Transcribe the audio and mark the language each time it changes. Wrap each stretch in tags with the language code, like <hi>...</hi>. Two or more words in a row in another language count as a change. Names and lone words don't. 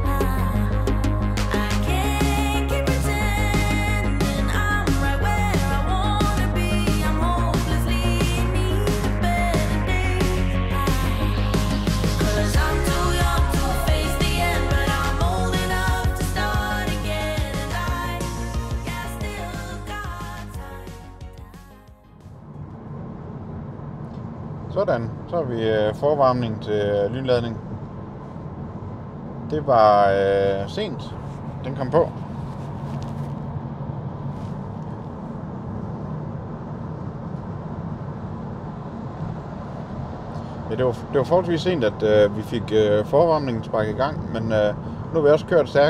<en>I can't keep pretending I'm right where I wanna be. I'm hopelessly in need of better days. 'Cause I'm too young to face the end, but I'm old enough to start again. And I still got time.</en> <da>Sådan, så har vi forvarmning til lynladning. Det var sent, den kom på. Ja, det var forholdsvis sent, at vi fik forvarmningen sparket i gang, men nu har vi også kørt stærkt</da>